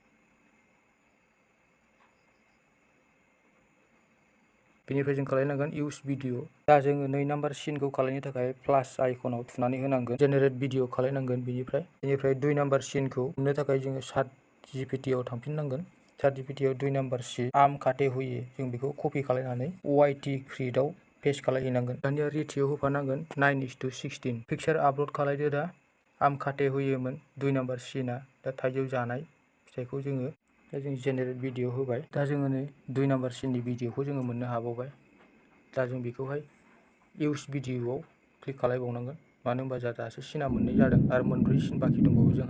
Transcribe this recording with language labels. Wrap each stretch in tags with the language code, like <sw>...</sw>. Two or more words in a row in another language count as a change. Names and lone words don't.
<brx>बेनिफ्राय जों खालामनांगोन</brx> <en>use video.</en> <brx>दा जोङो 2 नाम्बार सिनखौ खालामनो थाखाय प्लास आइकनाव थुनानै होनांगोन।</brx> <en>generate video</en> <brx>खालामनांगोन। बेनिफ्राय 2 नाम्बार सिनखौ मोननो थाखाय जोङो ChatGPTआव थांफिननांगोन। ChatGPTआव 2 नाम्बार सिन आम खाते हुए, जों बेखौ कपि खालामनानै YT क्रिएटआव पेस्ट खालामहैनांगोन। दानिया रेटिअ होफानांगोन 9:16।</brx> <en>picture upload</en> <brx>खालामदो दा। आमखाथे होयोमोन 2 नाम्बार सिना दा थाइजौ जानाय फिथाइखौ जोङो दा जों</brx> <en>generate video</en> <brx>होबाय। दा जोङो नै 2 नाम्बार सिननि भिडिअखौ जोङो मोननो हाबावबाय। दा जों बेखौहाय</brx> <en>use videoआव</en> <brx>क्लिक खालामबावनांगोन, मानो होनबा जोंहा दासो सिना मोननै जादों आरो 4 सिन बाखि दंबावो जोंहा।</brx>